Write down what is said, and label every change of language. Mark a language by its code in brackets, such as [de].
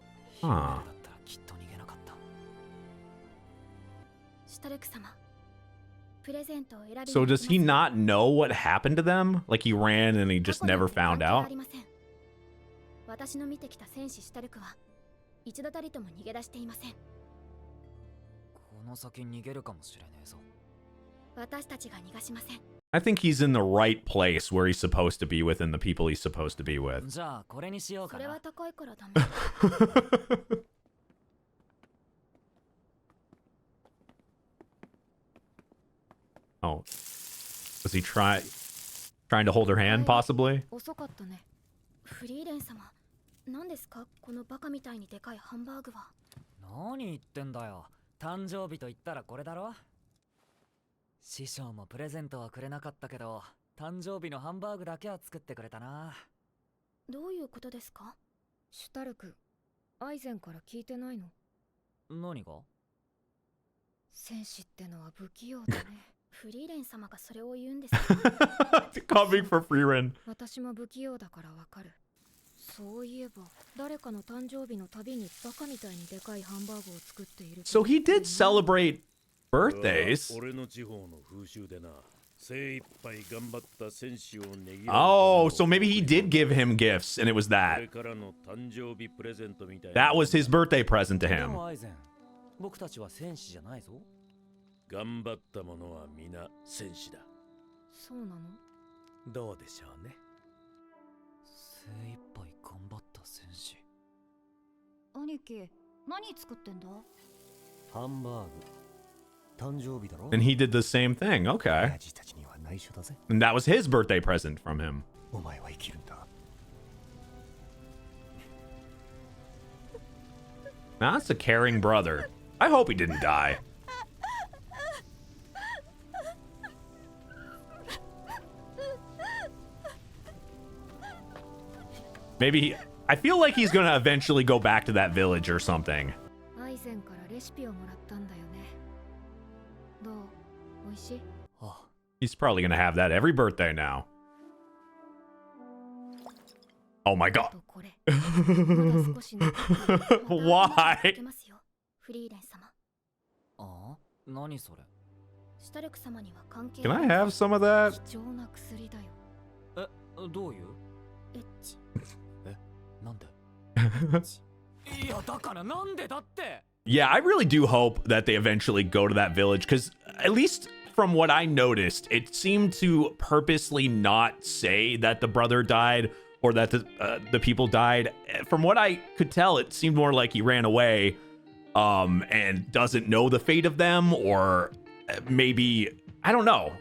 [ja] ヒューメルだったらきっと逃げなかった。シュタルク様、プレゼントを選び。 [en] So does he not know what happened to them? Like he ran and he just never found out? [ja] 私の見てきた戦士シュタルクは一度たりとも逃げ出していません。この先逃げるかもしれねえぞ。私たちが逃がしません。 [en] I think he's in the right place where he's supposed to be with and the people he's supposed to be with. [ja] じゃあこれにしようかな。それは高いからダメ。 [en] Oh. Was he trying to hold her hand, possibly? [ja] 遅かったね。フリーレン様、何ですかこのバカみたいにでかいハンバーグは。何言ってんだよ。誕生日と言ったらこれだろ。師匠もプレゼントはくれなかったけど、誕生日のハンバーグだけは作ってくれたな。どういうことですか？シュタルク、アイゼンから聞いてないの？何が？戦士ってのは不器用だね。フリーレン様がそれを言うんです。 [en] Coming for Frieren. [ja] 私も不器用だからわかる。そういえば誰かの誕生日のたびにバカみたいにでかいハンバーグを作っている。 [en] So he did celebrate birthdays. [ja] 俺の地方の風習でな。精一杯頑張った戦士をねぎらう。 [en] Oh, so maybe he did give him gifts and it was [ja] こ [en] that. [ja] れからの誕生日プレゼントみたい [en] That was his birthday present to [ja] で [en] him. [ja] もアイゼン、僕たちは戦士じゃないぞ。頑張った者は皆戦士だ。そうなの？どうでしょうね。精一杯頑張った戦士。兄貴、何作ってんだ？ハンバーグ。誕生日だろ。 [en] And he did the same thing. Okay. [ja] 親父たちには内緒だぜ。 [en] And that was his birthday present from him. [ja] お前は生きるんだ。 [en] Now, that's a caring brother. I hope he didn't die. Maybe I feel like he's gonna eventually go back to that village or something. [ja] アイゼンからレシピをもらったんだよね。どう？美味しい？ [en] He's probably gonna have that every birthday now. Oh my god. [ja] これ。まだ少し残ってる。 [en] Why? [ja] ますよ、フリーレン様。あ？何それ？シュタルク様には関係 [en] Can I have some of that? [ja] 貴重な薬だよ。え、どういう？エッチ。え、なんで？いや、だからなんでだって。 [en] Yeah, I really do hope that they eventually go to that village because at least from what I noticed, it seemed to purposely not say that the brother died or that the people died. From what I could tell, it seemed more like he ran away and doesn't know the fate of them, or maybe I don't know.